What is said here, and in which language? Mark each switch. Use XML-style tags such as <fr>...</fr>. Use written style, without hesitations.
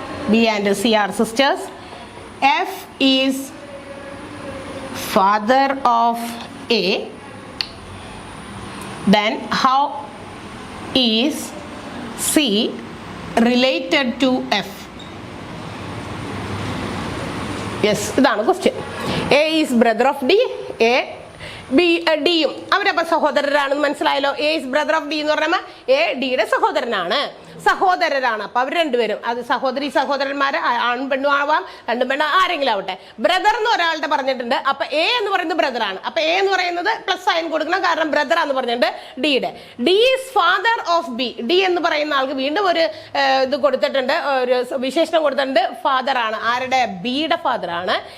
<en>B and C are sisters. F is father of A. Then how is C related to F?</en> <ml>Yes, ഇതാണ് question.</ml> <en>A is brother of D.</en> <ml>A B ഡിയും അവരപ്പോൾ സഹോദരരാണെന്ന് മനസ്സിലായല്ലോ.</ml> <en>A is brother of D</en> <ml>എന്ന് പറയുമ്പോൾ A ഡിയുടെ സഹോദരനാണ്. അപ്പൊ അവർ രണ്ടുപേരും, അത് സഹോദരന്മാര് ആണും പെണ്ണും ആവാം, രണ്ടും പെണ്ണും ആരെങ്കിലും ആവട്ടെ. ബ്രദർ എന്ന് ഒരാളുടെ പറഞ്ഞിട്ടുണ്ട്. അപ്പൊ എ എന്ന് പറയുന്നത് ബ്രദറാണ്. അപ്പൊ എ എന്ന് പറയുന്നത് പ്ലസ് സൈൻ കൊടുക്കണം, കാരണം ബ്രദർ എന്ന് പറഞ്ഞിട്ടുണ്ട് ഡിയുടെ.</ml> <en>D is father of B.</en> <ml>D എന്ന് പറയുന്ന ആൾക്ക് വീണ്ടും ഒരു ഇത് കൊടുത്തിട്ടുണ്ട്, ഒരു വിശേഷണം കൊടുത്തിട്ടുണ്ട്. ഫാദർ ആണ്. ആരുടെ? ബിയുടെ ഫാദർ ആണ്.</ml>